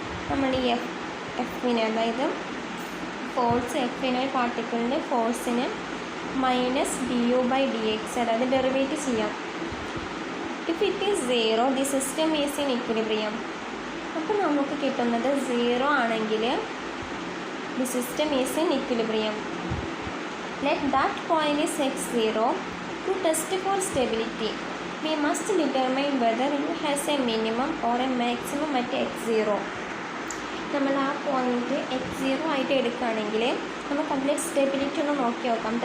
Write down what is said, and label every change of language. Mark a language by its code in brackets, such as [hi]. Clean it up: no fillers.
[ml] നമ്മൾ ഈ എഫിന്, അതായത് ഫോഴ്സ് എഫിന്, പാർട്ടിക്കിളിൻ്റെ ഫോഴ്സിന് minus D U by D X, അതായത് ഡെറിവേറ്റ് ചെയ്യാം. [en] If it is 0 the system is in equilibrium. [ml] അപ്പോൾ നമുക്ക് കിട്ടുന്നത് 0 ആണെങ്കിൽ [en] The system is in equilibrium. Let that point is x0. To test for stability, we must determine whether it has a minimum or a maximum at x0. [ml] നമ്മൾ ആ point x0 ആയിട്ട് എടുക്കുകയാണെങ്കിൽ നമുക്ക് അതിൻ്റെ സ്റ്റെബിലിറ്റി ഒന്ന് നോക്കി നോക്കാം.